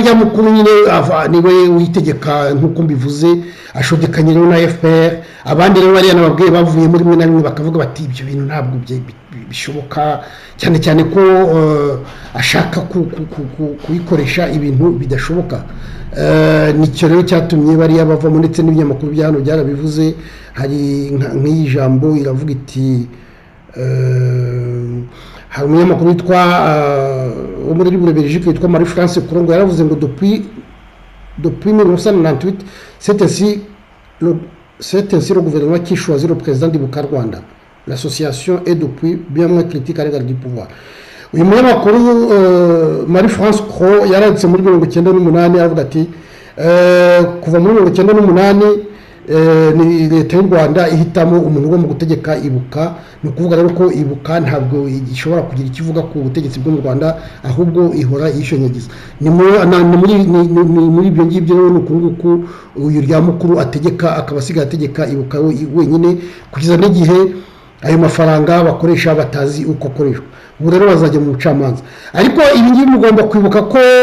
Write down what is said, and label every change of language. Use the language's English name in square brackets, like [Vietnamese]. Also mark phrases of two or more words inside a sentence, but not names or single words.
[Kinyarwanda] rya mukuru nyine niwe witegeka nk'uko mbivuze ashodekanye rero na FPR abandi rero bariya nababwiye bavuye muri mwe na rimwe bakavuga bati ibyo bintu ntabwo bishoboka cyane cyane ko ashaka kubikoresha ibintu bidashoboka nicyo rero cyatumye bariya bavamo ndetse n'ibinyamakuru bya hano byarabivuze hari nk'iyi jambo iravuga iti hari umunyamakuru witwa wo muri Belgique witwa Marie France Kurongo yaravuze ngo [French] depuis 1998 c'est ainsi le gouvernement qui choisit le président du Rwanda. L'association est depuis bien moins critique à l'égard du pouvoir. [Kinyarwanda] Uyu munyamakuru Marie France Kurongo yaranditse muri 1998 avuga ati kuva muri 1998 ni leta y'u Rwanda ihitamo umuntu wo mu gutegeka ibuka no kuvuga rero ko ibuka ntabwo ishobora kugira ikivuga ku butegetsi bwo mu Rwanda ahubwo ihora yishonyagiza ni muri ibyo ngibyo rero nukunguku uyu rya mukuru ategeka akabasiga ategeka ibuka wenyine kugeza n'igihe ayo mafaranga bakoresha batazi uko akoreshwa ubu rero bazajya mu bucamanza ariko ibi ngibi mugomba kwibuka ko